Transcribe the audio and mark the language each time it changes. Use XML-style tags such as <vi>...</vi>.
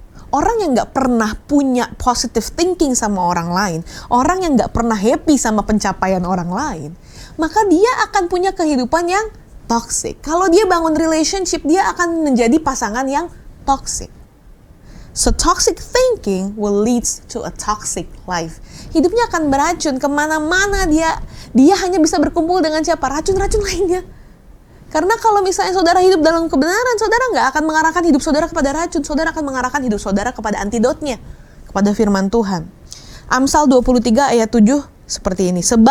<id>Orang yang gak pernah punya positive thinking sama orang lain, orang yang gak pernah happy sama pencapaian orang lain, maka dia akan punya kehidupan yang toxic. Kalau dia bangun relationship, dia akan menjadi pasangan yang toxic.</id> <en>So toxic thinking will lead to a toxic life.</en> <id>Hidupnya akan beracun, kemana-mana dia hanya bisa berkumpul dengan siapa? Racun-racun lainnya. Karena kalau misalnya saudara hidup dalam kebenaran, saudara nggak akan mengarahkan hidup saudara kepada racun, saudara akan mengarahkan hidup saudara kepada antidotnya, kepada firman Tuhan. Amsal 23 ayat 7 seperti ini.</id>